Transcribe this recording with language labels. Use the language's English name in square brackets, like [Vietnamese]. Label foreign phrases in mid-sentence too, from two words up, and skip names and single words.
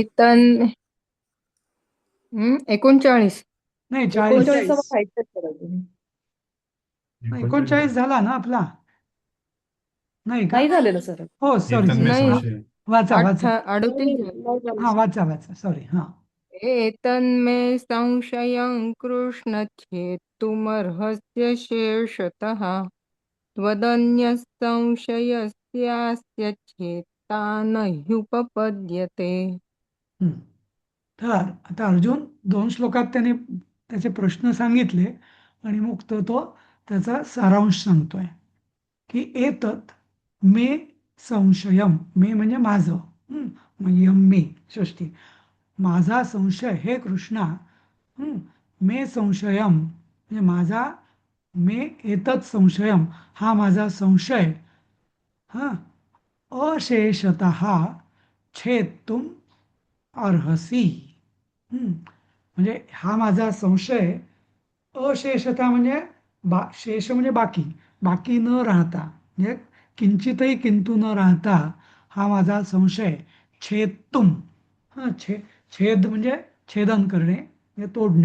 [Marathi] हे तन 39. नाही, 40. 39 व्हायचं सर अजून. 39 झाला ना आपला, नाही का? नाही झालेलं नाही सर. हो, [English] sorry sorry. [Marathi] नाही. वाचा वाचा. 38 झालं. हा, वाचा सॉरी. हा. [Sanskrit] एतन्मे संशयं कृष्ण छेत्तुमर्हस्य शेषतः त्वदन्यः संशयस्यास्य छेत्ता न ह्युपपद्यते. [Marathi] हं. तर आता अर्जुन 2 श्लोकात त्याने त्याचे प्रश्न सांगितले आणि मग तो त्याचा सारांश सांगतोय की [Sanskrit] एतत मे संशयम, [Marathi] मे म्हणजे माझं, मग यम मे षष्टी, माझा संशय हे कृष्णा, [Sanskrit] मे संशयम [Marathi] म्हणजे माझा, [Sanskrit] मे एतत संशयम [Marathi] हा माझा संशय, हा [Sanskrit] अशेषतः छेत्तुम अर्हसी. [Marathi] म्हणजे हा माझा संशय, अशेषता म्हणजे शेष म्हणजे बाकी, बाकी न राहता, म्हणजे किंचितही किंतु न राहता हा माझा संशय छेत्तुम, छेद म्हणजे छेदन करणे, म्हणजे तोडणे.